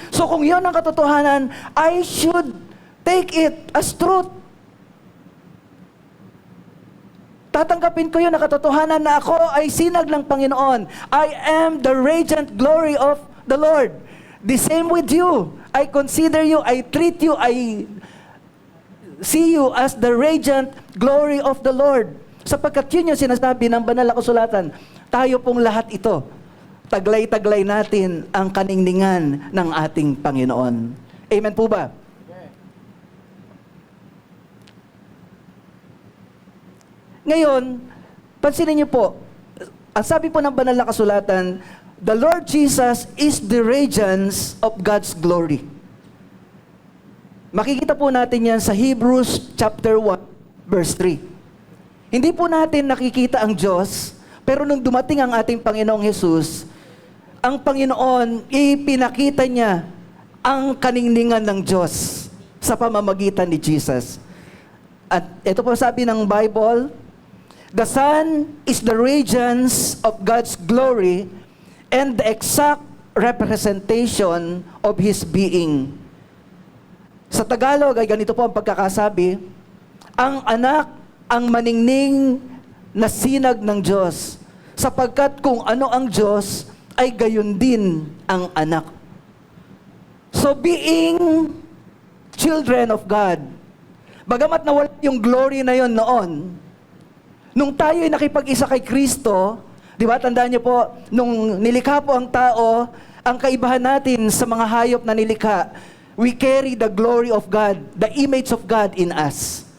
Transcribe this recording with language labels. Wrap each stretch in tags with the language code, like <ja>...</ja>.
<en>So,</en> <tl>kung yon ang katotohanan,</tl> <en>I should take it as truth.</en> <tl>Tatanggapin ko yun na katotohanan na ako ay sinag ng Panginoon.</tl> <en>I am the radiant glory of the Lord. The same with you. I consider you, I treat you, I see you as the radiant glory of the Lord.</en> <tl>Sapagkat yun yung sinasabi ng banal na kasulatan. Tayo pong lahat ito, taglay-taglay natin ang kaningningan ng ating Panginoon. Amen po ba? Ngayon, pansinin niyo po, ang sabi po ng banal na kasulatan,</tl> <en>the Lord Jesus is the radiance of God's glory.</en> <tl>Makikita po natin yan sa Hebrews chapter 1, verse 3. Hindi po natin nakikita ang Diyos, pero nung dumating ang ating Panginoong Jesus, ang Panginoon, ipinakita niya ang kaningningan ng Diyos sa pamamagitan ni Jesus. At ito po sabi ng Bible,</tl> <en>the Son is the radiance of God's glory and the exact representation of His being.</en> <tl>Sa Tagalog ay ganito po ang pagkakasabi, ang anak ang maningning na sinag ng Diyos, sapagkat kung ano ang Diyos, ay gayon din ang anak.</tl> <en>So being children of God,</en> <tl>bagamat nawala yung glory na yon noon, nung tayo ay nakipag-isa kay Kristo, di ba, tandaan niyo po, nung nilikha po ang tao, ang kaibahan natin sa mga hayop na nilikha,</tl> <en>we carry the glory of God, the image of God in us.</en>